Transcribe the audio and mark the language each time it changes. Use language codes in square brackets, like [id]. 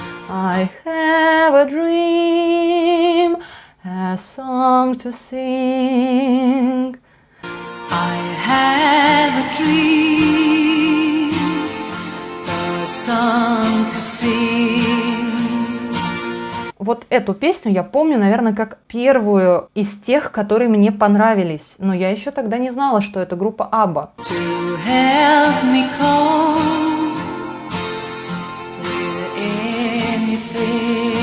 [en] I have a dream, a song to sing. I have a dream, a song to sing. [ru] Вот эту песню я помню, наверное, как первую из тех, которые мне понравились. Но я еще тогда не знала, что это группа Абба. [en] To help me cope with anything.